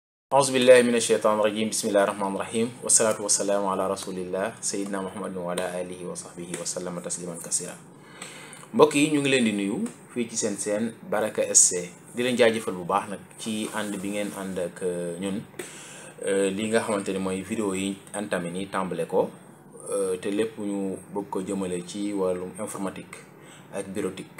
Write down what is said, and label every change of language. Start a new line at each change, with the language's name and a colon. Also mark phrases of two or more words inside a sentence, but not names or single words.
Arabic: أعوذ بالله من الشيطان الرجيم بسم الله الرحمن الرحيم والصلاة والسلام على رسول الله سيدنا محمد وعلى آله وصحبه وسلم تسليما كثيرا.
Wolof: mbokk yi ñu ngi leen di nuyu fii ci seen Baraka SC di leen jaajëfal bu baax nag ci ànd bi ngeen ànd ak ñun li nga xamante ni mooy vidéo yi entamé ni tàmbale ko te lépp ñu bëgg ko jëmale ci wàllum informatique ak bureautique.